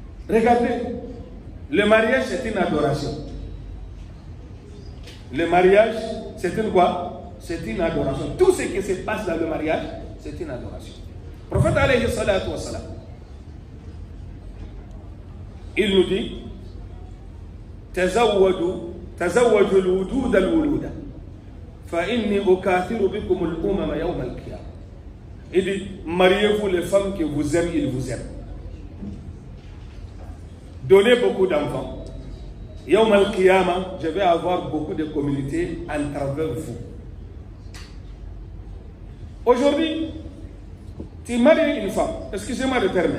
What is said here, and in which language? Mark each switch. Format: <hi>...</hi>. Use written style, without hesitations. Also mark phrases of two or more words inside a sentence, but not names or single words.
<fr>Regardez, le mariage c'est une adoration. Le mariage c'est une quoi? C'est une adoration. Tout ce qui se passe dans le mariage, c'est une adoration. Le prophète</fr> <ar>عليه الصلاة والسلام,</ar> <fr>il nous dit</fr> <ar>تزوجوا الودود الولود فإني أكاثر بكم الأمم يوم القيامة.</ar> <fr>Il dit mariez-vous les femmes que vous aiment, ils vous aiment. Donnez beaucoup d'enfants.</fr> <ar>يوم القيامة,</ar> <fr>je vais avoir beaucoup de communautés en travers vous. Aujourd'hui, tu maries une femme, excusez-moi de terminer.</fr>